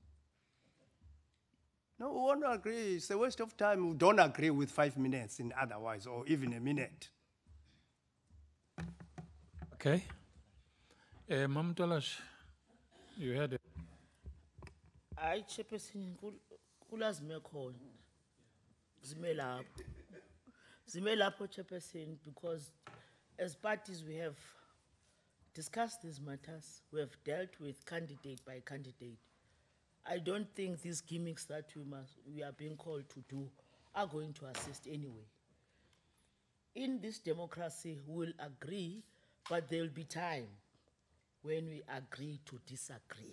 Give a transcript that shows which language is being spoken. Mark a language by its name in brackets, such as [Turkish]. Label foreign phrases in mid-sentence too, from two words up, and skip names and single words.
[English] No, we won't agree. It's a waste of time. We don't agree with 5 minutes in otherwise, or even a minute. Okay. Mam Tolash, you had it. [Zulu] I Chairperson kulazime khona. Zime lapho Chairperson, [English] because as parties we have discussed these matters, we have dealt with candidate by candidate. I don't think these gimmicks that we are being called to do are going to assist anyway. In this democracy, we'll agree, but there'll be time when we agree to disagree.